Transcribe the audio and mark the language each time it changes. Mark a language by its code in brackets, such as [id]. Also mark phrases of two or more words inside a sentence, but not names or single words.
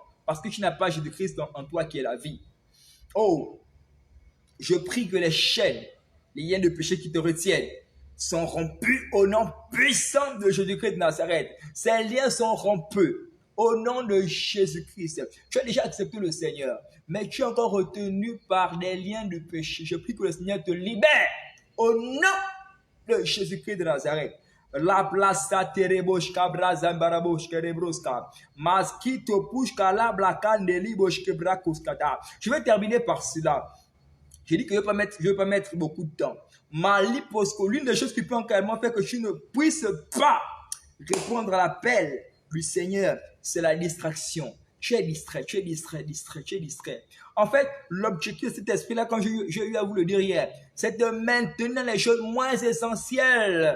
[fr] Parce que tu n'as pas Jésus-Christ en toi qui est la vie. Je prie que les chaînes, les liens de péché qui te retiennent, sont rompus au nom puissant de Jésus-Christ de Nazareth. Ces liens sont rompus au nom de Jésus-Christ. Tu as déjà accepté le Seigneur, mais tu es encore retenu par des liens de péché. Je prie que le Seigneur te libère au nom de Jésus-Christ de Nazareth. La place tereboshka brazambaraboshka rebroska maskito pushka la blakandeli boshke brakoskata. Je vais terminer par cela. J'ai dit que je ne vais pas mettre beaucoup de temps. L'une des choses qui peut carrément faire que tu ne puisses pas répondre à l'appel du Seigneur, c'est la distraction. Tu es distrait. En fait, l'objectif de cet esprit-là, comme j'ai eu à vous le dire hier, c'est de maintenir les choses moins essentielles.